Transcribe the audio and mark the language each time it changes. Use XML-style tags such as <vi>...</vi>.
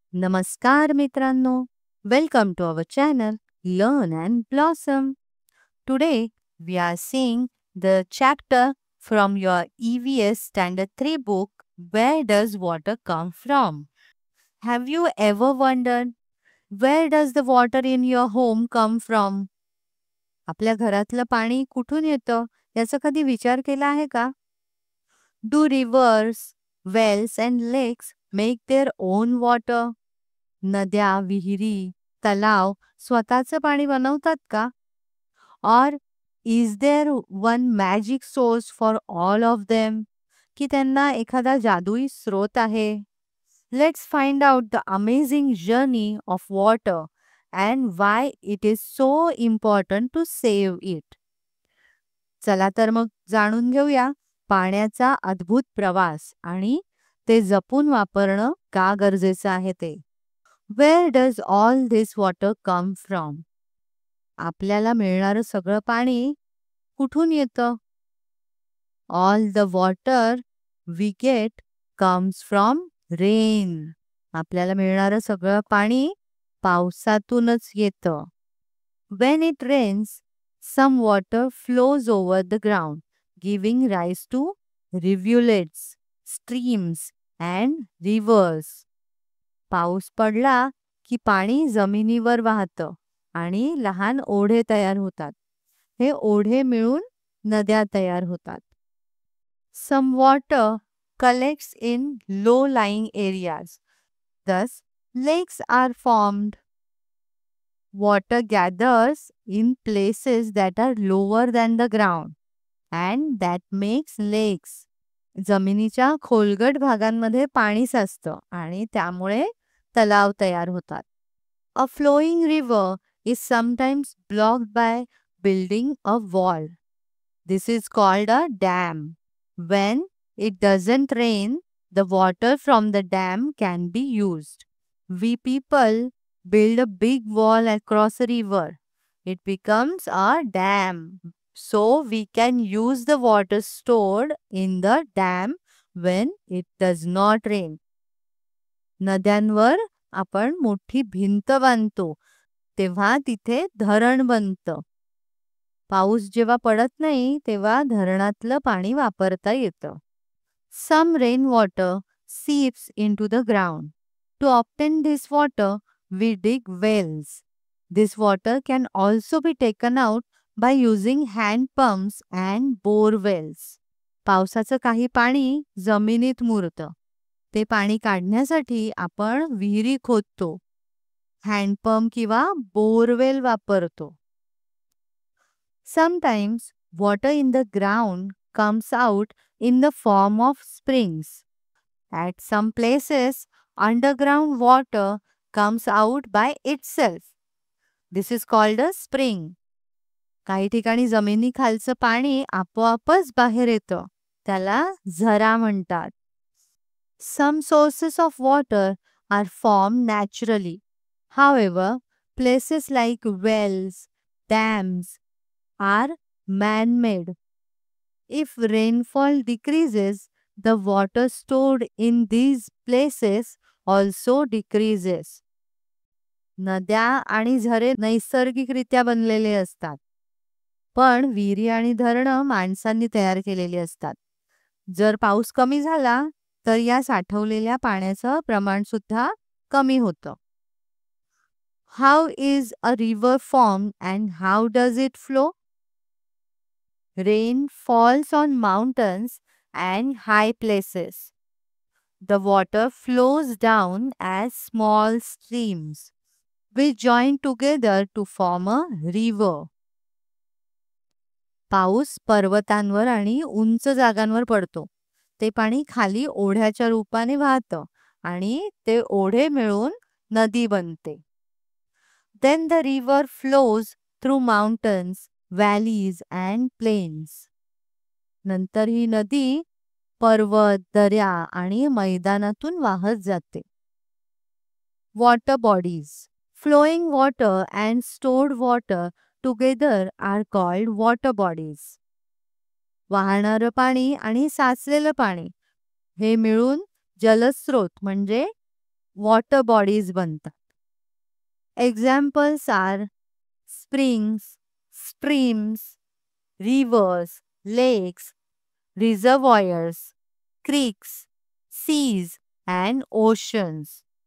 <mr>नमस्कार मित्रांनो,</mr> <en>Welcome to our channel Learn and Blossom. Today we are seeing the chapter from your EVS Standard 3 book, Where Does Water Come From? Have you ever wondered where does the water in your home come from?</en> <mr>आपल्या घरातलं पाणी कुठून येतं याचा कधी विचार केला आहे का?</mr> <en>Do rivers, wells and lakes make their own water?</en> <mr>नद्या, विहिरी, तलाव स्वतःचं पाणी बनवतात का?</mr> <en>Or is there one magic source for all of them?</en> <mr>की त्यांना एखादा जादुई स्रोत आहे?</mr> <en>Let's find out the amazing journey of water and why it is so important to save it.</en> <mr>चला तर मग जाणून घेऊया पाण्याचा अद्भुत प्रवास आणि ते जपून वापरणं का गरजेचं आहे ते.</mr> <en>Where does all this water come from?</en> <mr>आपल्याला मिळणारं सगळं पाणी कुठून येतं?</mr> <en>All the water we get comes from rain.</en> <mr>आपल्याला मिळणारं सगळं पाणी पावसातूनच येतं.</mr> <en>When it rains, some water flows over the ground, giving rise to rivulets, streams and rivers.</en> <mr>पाऊस पडला की पाणी जमिनीवर वाहतं आणि लहान ओढे तयार होतात. हे ओढे मिळून नद्या तयार होतात.</mr> <en>Some water collects in low-lying areas. Thus, lakes are formed. Water gathers in places that are lower than the ground, and that makes lakes.</en> <mr>जमिनीच्या खोलगट भागांमध्ये पाणी साचतं आणि त्यामुळे तलाव तयार होतात.</mr> <en>A flowing river is sometimes blocked by building a wall. This is called a dam. When it doesn't rain, the water from the dam can be used. We people build a big wall across a river. It becomes a dam. So we can use the water stored in the dam when it does not rain.</en> <mr>नद्यांवर आपण मोठी भिंत बांधतो तेव्हा तिथे धरण बनतं. पाऊस जेव्हा पडत नाही तेव्हा धरणातलं पाणी वापरता येतं.</mr> <en>Some rainwater seeps into the ground. To obtain this water, we dig wells. This water can also be taken out by using hand pumps and bore wells.</en> <mr>पावसाचं काही पाणी जमिनीत मुरतं. ते पाणी काढण्यासाठी आपण विहिरी खोदतो, हँडपंप किंवा बोरवेल वापरतो.</mr> <en>Sometimes water in the ground comes out in the form of springs. At some places, underground water comes out by itself. This is called a spring.</en> <mr>काही ठिकाणी जमिनीखालचं पाणी आपोआपच बाहेर येतं. त्याला झरा म्हणतात.</mr> <en>Some sources of water are formed naturally. However, places like wells, dams are man-made. If rainfall decreases, the water stored in these places also decreases.</en> <mr>नद्या आणि झरे नैसर्गिकरित्या बनलेले असतात. पण विहिरी आणि धरणं माणसांनी तयार केलेली असतात. जर पाऊस कमी झाला तर या साठवलेल्या पाण्याचं प्रमाण सुद्धा कमी होतं.</mr> <en>How is a river formed and how does it flow? Rain falls on mountains and high places. The water flows down as small streams, which join together to form a river.</en> <mr>पाऊस पर्वतांवर आणि उंच जागांवर पडतो. ते पाणी खाली ओढ्याच्या रूपाने वाहतं आणि ते ओढे मिळून नदी बनते.</mr> <en>Then the river flows through mountains, valleys and plains.</en> <mr>नंतर ही नदी पर्वत, दऱ्या आणि मैदानातून वाहत जाते.</mr> <en>Water bodies. Flowing water and stored water together are called water bodies.</en> <mr>वाहणारं पाणी आणि साचलेलं पाणी हे मिळून जलस्रोत म्हणजे</mr> <en>water bodies</en> <mr>बनतात.</mr> <en>Examples are springs, streams, rivers, lakes, reservoirs, creeks, seas and oceans.</en>